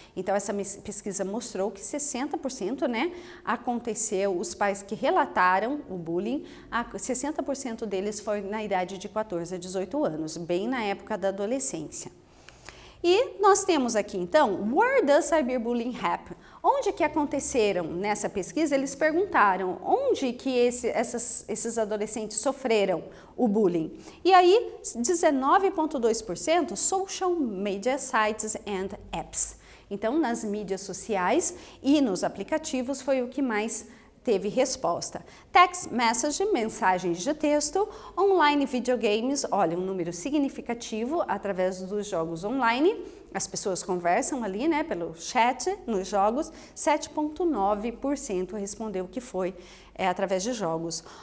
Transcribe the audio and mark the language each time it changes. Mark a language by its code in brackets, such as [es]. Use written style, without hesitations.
[pt] Então, essa pesquisa mostrou que 60%, né, aconteceu, os pais que relataram o bullying, 60% deles foi na idade de 14 a 18 anos, bem na época da adolescência. E nós temos aqui, então, [en] where does cyberbullying happen? [pt] Onde que aconteceram nessa pesquisa? Eles perguntaram onde que esses adolescentes sofreram o bullying. E aí, [en] 19,2% social media sites and apps. [pt] Então, nas mídias sociais e nos aplicativos foi o que mais teve resposta. [en] Text message, [pt] mensagens de texto, [en] online videogames, [pt] olha, um número significativo através dos jogos online. As pessoas conversam ali, né, pelo chat nos jogos, 7,9% respondeu que foi através de jogos.